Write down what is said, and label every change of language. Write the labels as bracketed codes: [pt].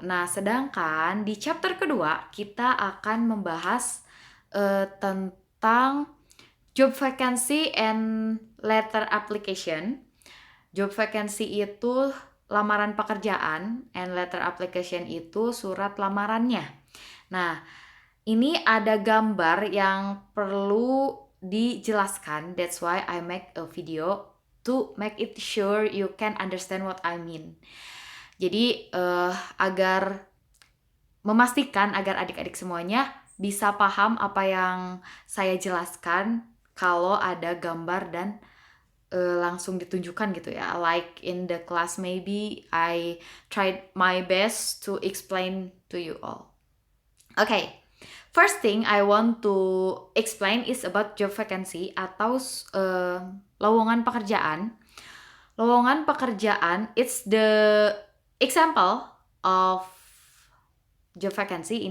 [id] Nah, sedangkan di chapter kedua kita akan membahas tentang [en] job vacancy and letter application. [id] Job vacancy itu lamaran pekerjaan, [en] and [id] letter application itu surat lamarannya. Nah, ini ada gambar yang perlu dijelaskan. [en] That's why I make a video to make it sure you can understand what I mean. [id] Jadi agar memastikan agar adik-adik semuanya bisa paham apa yang saya jelaskan kalau ada gambar dan langsung ditunjukkan gitu ya. [en] Like in the class maybe I tried my best to explain to you all. Okay, first thing I want to explain is about job vacancy [id] atau lowongan pekerjaan. Lowongan pekerjaan, [en] it's the example of job vacancy.